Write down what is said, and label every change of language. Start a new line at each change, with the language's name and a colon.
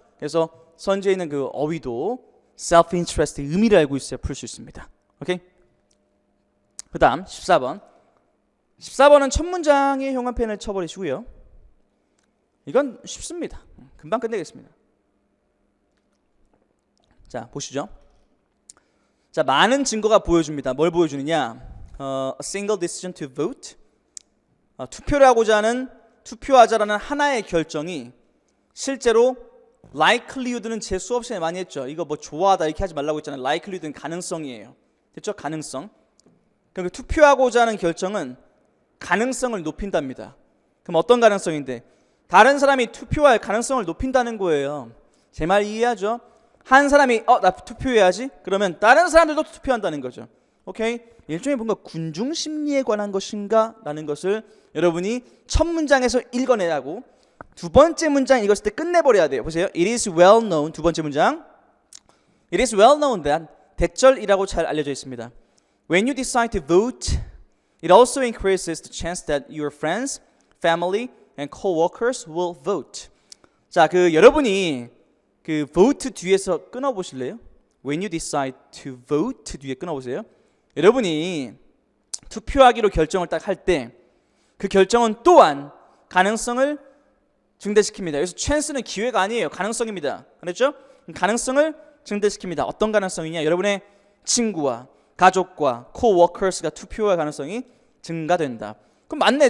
Korean: 그래서 선지에 있는 그 어휘도 self-interest의 의미를 알고 있어야 풀 수 있습니다. 오케이? 그 다음 14번. 14번은 첫 문장에 형광펜을 쳐버리시고요. 이건 쉽습니다. 금방 끝내겠습니다. 자, 보시죠. 자, 많은 증거가 보여줍니다. 뭘 보여주느냐?
English: A single decision to vote.
Korean: 투표를 하고자 하는, 투표하자라는 하나의 결정이 실제로 likelihood는 제 수업 시간에 많이 했죠. 이거 뭐 좋아하다 이렇게 하지 말라고 했잖아요. likelihood는 가능성이에요. 됐죠? 가능성. 그러니까 투표하고자 하는 결정은 가능성을 높인답니다. 그럼 어떤 가능성인데? 다른 사람이 투표할 가능성을 높인다는 거예요. 제 말 이해하죠? 한 사람이 나 투표해야지? 그러면 다른 사람들도 투표한다는 거죠. 오케이? 일종의 뭔가 군중 심리에 관한 것인가? 라는 것을 여러분이 첫 문장에서 읽어내라고 두 번째 문장 읽었을 때 끝내버려야 돼요. 보세요.
English: It is well known.
Korean: 두 번째 문장.
English: It is well known that
Korean: 대절이라고 잘 알려져 있습니다.
English: When you decide to vote, it also increases the chance that your friends, family, and co-workers will vote.
Korean: 자, 그 여러분이 그 vote 뒤에서 끊어보실래요?
English: When you decide to vote
Korean: 뒤에 끊어보세요. 여러분이 투표하기로 결정을 딱 할 때 그 결정은 또한 가능성을 증대시킵니다. 여기서 chance는 기회가 아니에요. 가능성입니다. 그렇죠? 가능성을 증대시킵니다. 어떤 가능성이냐? 여러분의 친구와 가족과 co-workers가 투표할 가능성이 증가된다. 그럼 맞네.